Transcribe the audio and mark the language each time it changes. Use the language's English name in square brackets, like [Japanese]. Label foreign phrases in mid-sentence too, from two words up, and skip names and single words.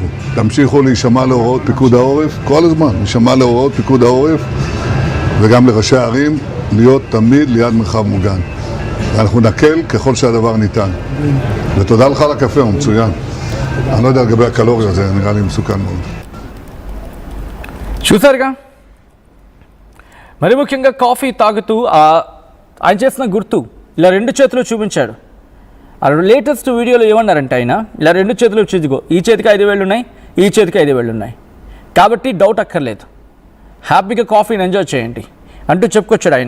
[Hebrew] תמשיכו להישמע להוראות פיקוד העורף, כל הזמן, להישמע להוראות פיקוד העורף, וגם לראשי הערים, להיות תמיד ליד מרחב מוגן. ואנחנו נקל ככל שהדבר ניתן. ותודה לך על הקפה, הוא מצוין. אני לא יודע לגבי הקלוריה, זה נראה לי מסוכן מאוד. [Telugu] చూసారుగా మరి ముఖ్యంగా కాఫీ తాగుతూ ఆయన చేసిన గుర్తు ఇలా రెండు చేతులు చూపించాడు. ఆ [English] latest video [Telugu] ఏమన్నారంటే ఆయన ఇలా రెండు చేతులు చూసుకో, ఈ చేతికి 5 వేళ్ళు ఉన్నాయి, ఈ చేతికి 5 వేళ్ళు ఉన్నాయి, కాబట్టి డౌట్ అక్కర్లేదు, హ్యాపీగా కాఫీని ఎంజాయ్ చేయండి అంటూ చెప్పుకొచ్చాడు ఆయన.